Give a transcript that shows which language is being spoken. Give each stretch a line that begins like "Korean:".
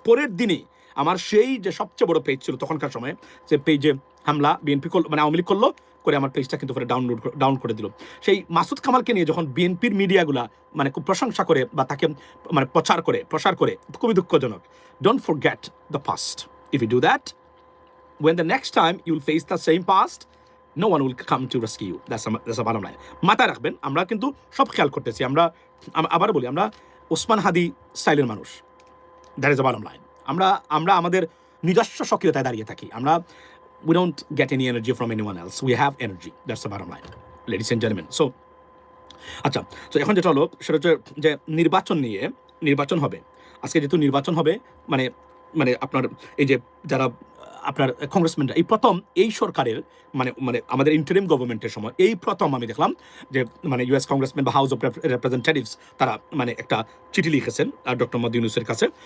Bangla: পরের দিনই আমার সেই যে সবচেয়ে বড় পেজ ছিল তখনকার সময়, যে পেজে হামলা বিএনপি মানে আওয়ামী লীগ করলো করে, আমার পেজটা কিন্তু ডাউন করে দিল। সেই মাসুদ কামালকে নিয়ে যখন বিএনপির মিডিয়াগুলা মানে খুব প্রশংসা করে বা তাকে মানে প্রসার করে, খুবই দুঃখজনক।
English: Don't forget the past. If you do that, when the next time you will face the same past, no one will come to rescue you. That's a bottom line.
Bangla: মাথায় রাখবেন, আমরা কিন্তু সব খেয়াল করতেছি। আমরা আবার বলি, আমরা ওসমান হাদি স্টাইলের মানুষ।
English: That is a bottom line.
Bangla: আমরা আমাদের নিজস্ব সক্রিয়তায় দাঁড়িয়ে থাকি।
English: আমরা we don't get any energy from anyone else. We have energy. That's the bottom line, ladies and gentlemen.
Bangla: So আচ্ছা, তো এখন যেটা হলো সেটা হচ্ছে যে নির্বাচন হবে আজকে। যেহেতু নির্বাচন হবে মানে মানে আপনার এই যে যারা আপনার কংগ্রেসম্যানরা এই প্রথম এই সরকারের মানে আমাদের ইন্টারিম গভর্নমেন্টের সময় এই প্রথম আমি দেখলাম যে মানে ইউএস কংগ্রেসম্যান বা হাউস অফ রিপ্রেজেন্টেটিভস তারা মানে একটা চিঠি লিখেছেন ডক্টর মোহাম্মদ ইউনূসের কাছে।